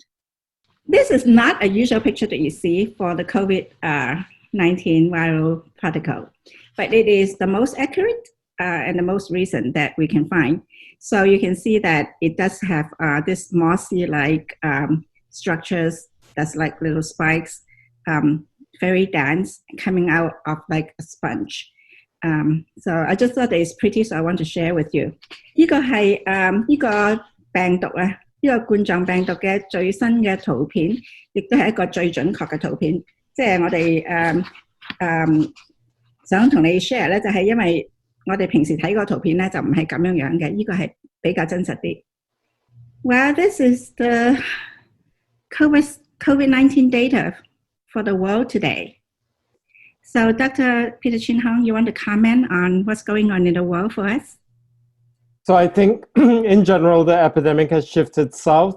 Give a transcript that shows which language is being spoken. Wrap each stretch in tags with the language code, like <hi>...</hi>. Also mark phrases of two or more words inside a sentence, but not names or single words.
<en>This is not a usual picture that you see for the COVID-19 viral particle, but it is the most accurate and the most recent that we can find. So you can see that it does have this mossy-like structures that's like little spikes, very dense, coming out of like a sponge. So I just thought that it's pretty, so I want to share with you.</en> <yue>呢個係呢個病毒啊，呢個冠狀病毒嘅最新嘅圖片，亦都係一個最準確嘅圖片。即係我哋想同你 share 咧，就係因為我哋平時睇個圖片咧就唔係咁樣樣嘅，呢個係比較真實啲。</yue> <en>Well, this is the COVID-19 data for the world today. So, Dr. Peter Chin Hong, you want to comment on what's going on in the world for us? So I think in general, the epidemic has shifted south.</en>